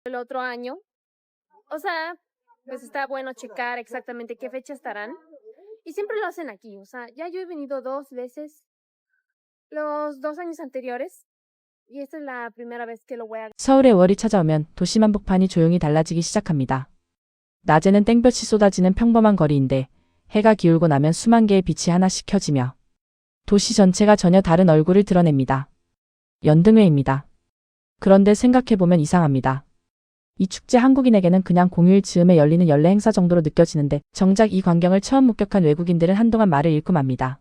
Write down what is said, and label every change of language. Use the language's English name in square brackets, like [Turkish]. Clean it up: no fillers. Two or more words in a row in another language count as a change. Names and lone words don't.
[Spanish] otro año. O sea, pues está bueno checar exactamente qué fecha estarán. Y siempre lo hacen aquí. O sea, ya yo he venido 2 veces los 2 años anteriores. Y esta es la primera vez que lo voy a. [Korean] 서울의 월이 찾아오면 도심 한복판이 조용히 달라지기 시작합니다. 낮에는 땡볕이 쏟아지는 평범한 거리인데 해가 기울고 나면 수만 개의 빛이 하나씩 켜지며 도시 전체가 전혀 다른 얼굴을 드러냅니다. 연등회입니다. 그런데 생각해보면 이상합니다. 이 축제 한국인에게는 그냥 공휴일 즈음에 열리는 연례 행사 정도로 느껴지는데 정작 이 광경을 처음 목격한 외국인들은 한동안 말을 잃고 맙니다.